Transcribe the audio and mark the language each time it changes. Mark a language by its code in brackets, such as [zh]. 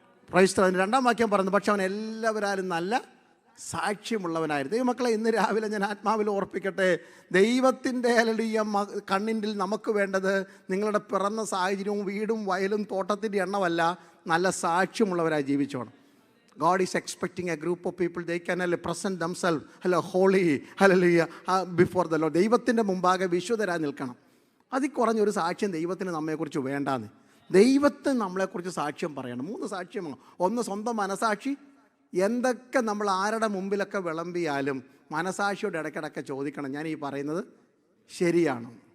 [ml] Price അതിന് രണ്ടാം വാക്യം പറയുന്നത്, പക്ഷെ അവൻ എല്ലാവരും നല്ല സാക്ഷ്യമുള്ളവനായിരുന്നു. ദൈവമക്കളെ, ഇന്ന് രാവിലെ ഞാൻ ആത്മാവിൽ ഓർപ്പിക്കട്ടെ, ദൈവത്തിൻ്റെ കണ്ണിൻ്റെ നമുക്ക് വേണ്ടത് നിങ്ങളുടെ പിറന്ന സാഹചര്യവും വീടും വയലും തോട്ടത്തിൻ്റെ എണ്ണമല്ല, നല്ല സാക്ഷ്യമുള്ളവരായി ജീവിച്ചോണം. [en] God is expecting a group of people, they can present themselves holy, hallelujah, before the Lord. [ml] ദൈവത്തിൻ്റെ മുമ്പാകെ വിശുദ്ധരായി നിൽക്കണം. അതിൽ കുറഞ്ഞൊരു സാക്ഷ്യം ദൈവത്തിന് നമ്മെക്കുറിച്ച് വേണ്ടാന്ന്. ദൈവത്തിന് നമ്മളെക്കുറിച്ച് സാക്ഷ്യം പറയണം. 3 സാക്ഷ്യമാണ്. ഒന്ന്, സ്വന്തം മനസാക്ഷി. എന്തൊക്കെ നമ്മൾ ആരുടെ മുമ്പിലൊക്കെ വിളമ്പിയാലും മനസാക്ഷിയോട് ഇടയ്ക്കിടയ്ക്ക് ചോദിക്കണം, ഞാൻ ഈ പറയുന്നത് ശരിയാണോ?